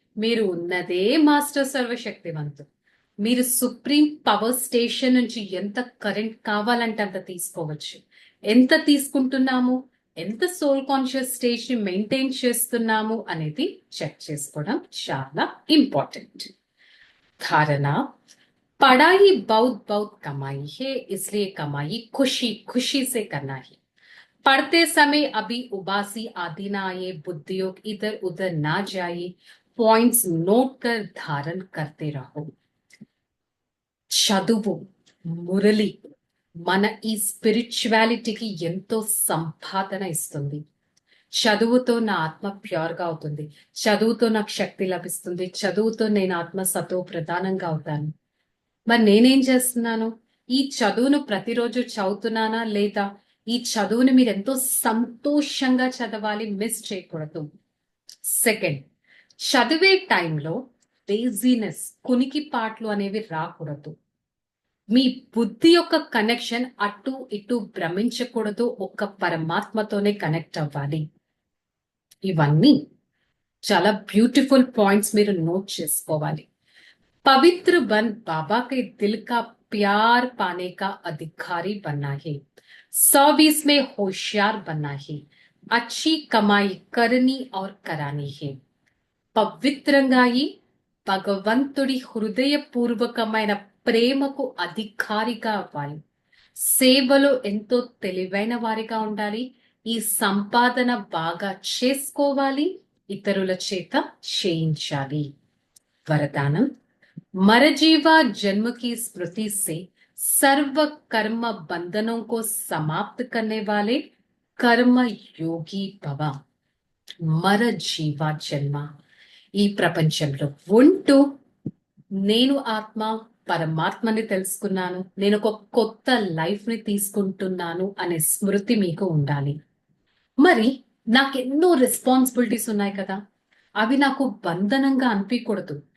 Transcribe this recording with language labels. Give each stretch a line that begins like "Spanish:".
Telugu: మీరు ఉన్నదే మాస్టర్ సర్వశక్తివంతుడు. మీరు సుప్రీం పవర్ స్టేషన్ నుంచి ఎంత కరెంట్ కావాలంటే అంత తీసుకోవచ్చు. ఎంత తీసుకుంటున్నాము, ఎంత సోల్ కాన్షియస్ స్టేజ్ ని మెయింటైన్ చేస్తున్నాము అనేది చెక్ చేసుకోవడం చాలా ఇంపార్టెంట్.
Hindi: धारणा, पढ़ाई बहुत बहुत कमाई है, इसलिए कमाई खुशी खुशी से करना है. पढ़ते समय अभी उबासी आदि ना आए, बुद्धियोग इधर उधर ना जाए, पॉइंट्स नोट कर धारण करते रहो.
Telugu: చదువు మురళి మన ఈ స్పిరిచువాలిటీకి ఎంతో సంపాదన ఇస్తుంది. చదువుతో నా ఆత్మ ప్యూర్ గా అవుతుంది, చదువుతో నాకు శక్తి లభిస్తుంది, చదువుతో నేను ఆత్మ సతో ప్రధానంగా అవుతాను. మరి నేనేం చేస్తున్నాను? ఈ చదువును ప్రతిరోజు చదువుతున్నానా లేదా? ఈ చదువుని మీరు ఎంతో సంతోషంగా చదవాలి, మిస్ చేయకూడదు. సెకండ్, చదివే టైంలో లేజినెస్, కునికి పాటలు అనేవి రాకూడదు. మీ బుద్ధి యొక్క కనెక్షన్ అటు ఇటు భ్రమించకూడదు, ఒక్క పరమాత్మతోనే కనెక్ట్ అవ్వాలి. ఇవన్నీ చాలా బ్యూటిఫుల్ పాయింట్స్ మీరు నోట్ చేసుకోవాలి.
Hindi: पवित्र बन बाबा के दिल का प्यार पाने का अधिकारी बनना है. 120 में होशियार बनना है. अच्छी कमाई करनी और करानी है.
Telugu: పవిత్రంగా అయి భగవంతుడి హృదయపూర్వకమైన ప్రేమకు అధికారిగా అవ్వాలి. సేవలో ఎంతో తెలివైన వారిగా ఉండాలి. ఈ సంపాదన బాగా చేసుకోవాలి, ఇతరుల చేత చేయించాలి.
Hindi: వరదానం, मरजीवा जन्म की स्मृति से सर्व कर्म बंधनों को समाप्त करने वाले कर्म योगी भव.
Telugu: మరజీవా జన్మ, ఈ ప్రపంచంలో ఉంటూ నేను ఆత్మ పరమాత్మని తెలుసుకున్నాను, నేను ఒక కొత్త లైఫ్ ని తీసుకుంటున్నాను అనే స్మృతి మీకు ఉండాలి. మరి నాకెన్నో రెస్పాన్సిబిలిటీస్ ఉన్నాయి కదా, అవి నాకు బంధనంగా అనిపించకూడదు.